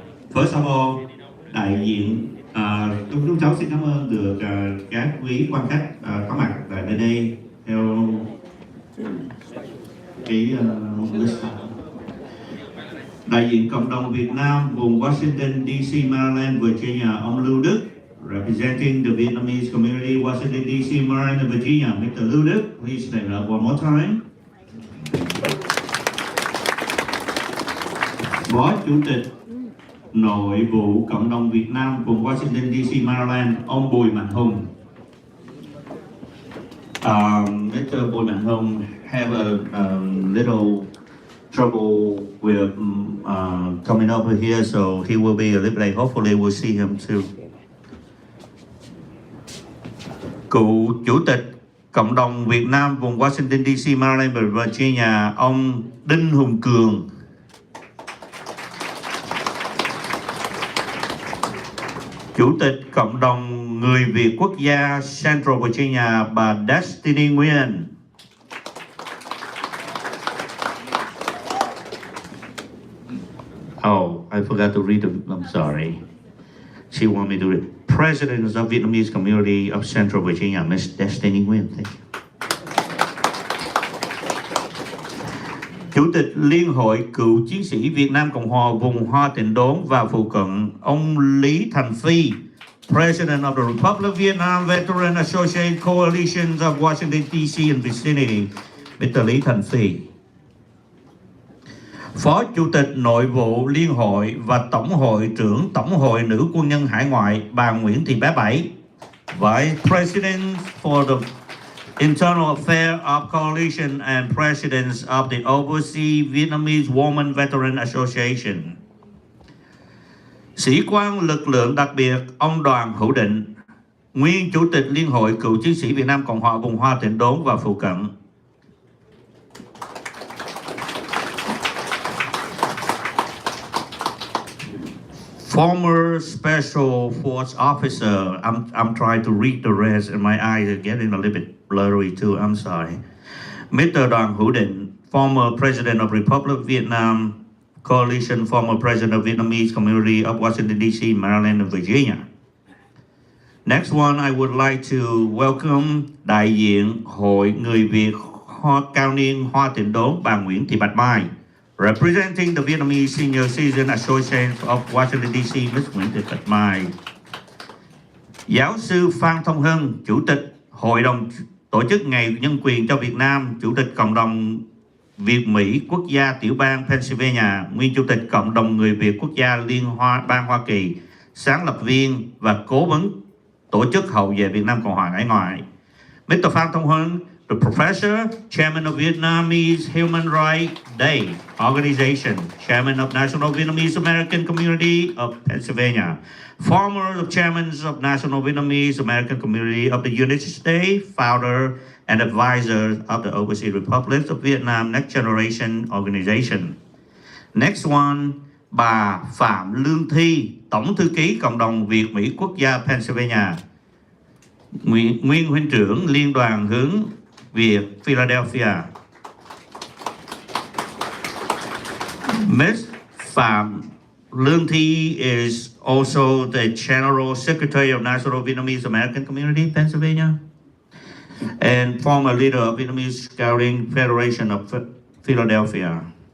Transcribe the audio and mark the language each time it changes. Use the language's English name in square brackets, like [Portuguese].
[English] First of all, [Vietnamese] đại diện, chúng cháu xin cảm ơn được các quý quan khách có mặt tại nơi đây theo cái list. Đại diện cộng đồng Việt Nam vùng Washington DC, Maryland, Virginia, ông Lưu Đức. [English] Representing the Vietnamese community, Washington DC, Maryland, and Virginia, Mr. Lưu Đức, please stand up one more time. [Vietnamese] Phó Chủ tịch Nội vụ Cộng đồng Việt Nam vùng Washington DC, Maryland, ông Bùi Mạnh Hùng. [English] Mr. Bùi Mạnh Hùng have a little trouble with coming over here, so he will be a little late. Hopefully we'll see him too. [Vietnamese] Cựu Chủ tịch Cộng đồng Việt Nam vùng Washington DC, Maryland và Virginia, ông Đinh Hùng Cường. Chủ tịch Cộng đồng Người Việt Quốc gia Central Virginia, bà Destiny Nguyen. [English] Oh, I forgot to read them. I'm sorry. She wanted me to read. President of Vietnamese community of Central Virginia, Ms. Destiny Nguyen. Thank you. [Vietnamese] Chủ tịch Liên hội Cựu chiến sĩ Việt Nam Cộng hòa vùng Hoa Tịnh Đốn và phụ cận, ông Lý Thành Phi, [English] President of the Republic of Vietnam Veteran Association Coalitions of Washington DC and vicinity. [Vietnamese] Mr. Lý Thành Phi. Phó Chủ tịch Nội vụ Liên hội và Tổng hội trưởng Tổng hội Nữ Quân nhân Hải ngoại bà Nguyễn Thị Bé Bảy. [English] Vice President for the Internal Affairs of Coalition and President of the Overseas Vietnamese Women Veteran Association. [Vietnamese] Sĩ quan lực lượng đặc biệt ông Đoàn Hữu Định, nguyên Chủ tịch Liên hội Cựu chiến sĩ Việt Nam Cộng hòa vùng Hoa Tịnh Đốn và phụ cận. [English] Former Special Force Officer, I'm trying to read the rest and my eyes are getting a little bit blurry too, I'm sorry. Mr. Đoàn Hữu Định, former President of Republic of Vietnam, Coalition, former President of Vietnamese Community of Washington, D.C., Maryland, and Virginia. Next one, I would like to welcome [Vietnamese] đại diện Hội Người Việt Cao niên Hoa Tịnh Đốn bà Nguyễn Thị Bạch Mai. [English] Representing the Vietnamese Senior Citizen Association of Washington, D.C., Ms. Nguyễn Thị Bạch Mai. [Vietnamese] Giáo sư Phan Thông Hưng, Chủ tịch Hội đồng Tổ chức Ngày Nhân quyền cho Việt Nam, Chủ tịch Cộng đồng Việt-Mỹ Quốc gia Tiểu bang Pennsylvania, nguyên Chủ tịch Cộng đồng Người Việt Quốc gia Liên bang Hoa Kỳ, sáng lập viên và cố vấn Tổ chức Hậu vệ Việt Nam Cộng hòa Hải ngoại. [English] Mr. Phan Thông Hưng, the professor, chairman of Vietnamese Human Rights Day Organization, chairman of National Vietnamese American Community of Pennsylvania, former chairman of National Vietnamese American Community of the United States, founder and advisor of the Overseas Republics of Vietnam Next Generation Organization. Next one, [Vietnamese] bà Phạm Lương Thi, Tổng thư ký Cộng đồng Việt-Mỹ Quốc gia Pennsylvania, nguyên huynh trưởng Liên đoàn hướng Việt Philadelphia. [English] Ms. Phạm Lương Thi is also the General Secretary of National Vietnamese American Community, Pennsylvania, and former leader of Vietnamese Scouting Federation of Philadelphia.